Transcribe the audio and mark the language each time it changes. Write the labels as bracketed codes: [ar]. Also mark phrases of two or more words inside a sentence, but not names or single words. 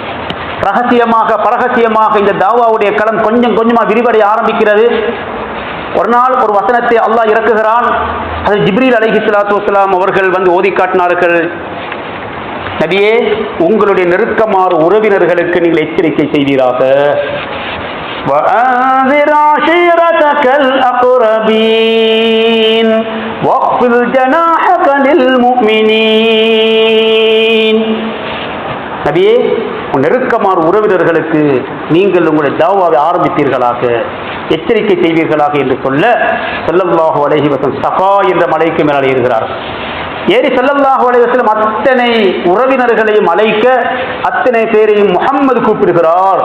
[ta] ரகசியமாக பரகசியமாக இந்த தாவாவுடைய களம் கொஞ்சம் கொஞ்சமாக விரிவடைய ஆரம்பிக்கிறது. ஒரு நாள் ஒரு வசனத்தை அல்லாஹ் இறக்குகிறான். அது ஜிப்ரீல் [ar] عليه الصلاة والسلام [ta] அவர்கள் வந்து ஓதி காட்டினார்கள். நபியே, உங்களுடைய நெருக்கமான உறவினர்களுக்கு நீங்கள் எச்சரிக்கை செய்வீராக. [ar] وَأَنذِرْ عَشِيرَتَكَ الْأَقْرَبِينَ وَاخْفِضْ جَنَاحَكَ لِلْمُؤْمِنِينَ. [ta] நபியே, நெருக்கமான உறவினர்களுக்கு நீங்கள் உங்களுடைய தாவாவை ஆரம்பித்தீர்களாக, எச்சரிக்கை செய்வீர்களாக என்று சொல்ல [ar] صلى الله عليه وسلم [ta] சஃபா என்ற மலைக்கு மேலே ஏறுகிறார். ஏறி [ar] صلى الله عليه وسلم [ta] அத்தனை உறவினர்களையும் அழைக்க அத்தனை பேரையும் முஹம்மது கூப்பிடுகிறார்.